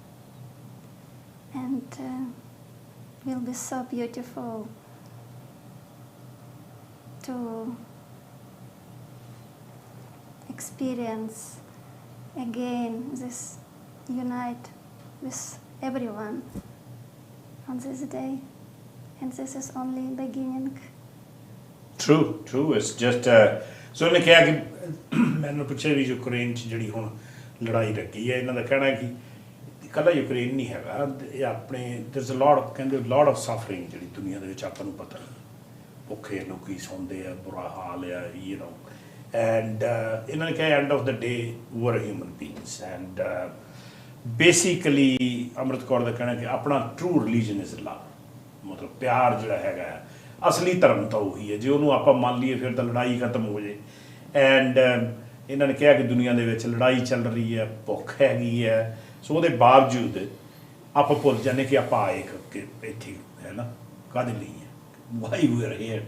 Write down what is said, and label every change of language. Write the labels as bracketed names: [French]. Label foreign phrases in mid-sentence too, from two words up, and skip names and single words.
[English] and will be so beautiful to experience again this unite with everyone on this day, and this is only beginning. True, it's just [Punjabi] ਸੋ ਇਹਨੇ ਕਿਹਾ ਕਿ ਮੈਨੂੰ ਪੁੱਛਿਆ ਵੀ ਯੂਕਰੇਨ 'ਚ ਜਿਹੜੀ ਹੁਣ ਲੜਾਈ ਲੱਗੀ ਹੈ, ਇਹਨਾਂ ਦਾ ਕਹਿਣਾ ਕਿ ਇਕੱਲਾ ਯੂਕਰੇਨ ਨਹੀਂ ਹੈਗਾ, ਇਹ ਆਪਣੇ [English] there's a lot of [Punjabi] ਕਹਿੰਦੇ [English] lot of suffering [Punjabi] ਜਿਹੜੀ ਦੁਨੀਆ ਦੇ ਵਿੱਚ ਆਪਾਂ ਨੂੰ ਪਤਾ ਨਹੀਂ, ਭੁੱਖੇ ਲੋਕੀ ਸੌਂਦੇ ਆ, ਬੁਰਾ ਹਾਲ ਆ, [English] you know, and [Punjabi] ਇਹਨਾਂ ਨੇ ਕਿਹਾ [English] end of the day we're human beings, and basically [Punjabi] ਅੰਮ੍ਰਿਤ ਕੌਰ ਦਾ ਕਹਿਣਾ ਕਿ ਆਪਣਾ [English] true religion is love, [Punjabi] ਮਤਲਬ ਪਿਆਰ ਜਿਹੜਾ ਹੈਗਾ ਅਸਲੀ ਧਰਮ ਤਾਂ ਉਹੀ ਹੈ, ਜੇ ਉਹਨੂੰ ਆਪਾਂ ਮੰਨ ਲਈਏ ਫਿਰ ਤਾਂ ਲੜਾਈ ਖਤਮ ਹੋ ਜੇ। ਐਂਡ ਇਹਨਾਂ ਨੇ ਕਿਹਾ ਕਿ ਦੁਨੀਆ ਦੇ ਵਿੱਚ ਲੜਾਈ ਚੱਲ ਰਹੀ ਹੈ, ਭੁੱਖ ਹੈਗੀ ਹੈ, ਸੋ ਉਹਦੇ ਬਾਵਜੂਦ ਆਪਾਂ ਭੁੱਲ ਜਾਂਦੇ ਕਿ ਆਪਾਂ ਆਏ ਕਿ ਇੱਥੇ ਹੈ ਨਾ ਕਾਹਦੇ ਲਈ ਹੈ, [English] why we are here.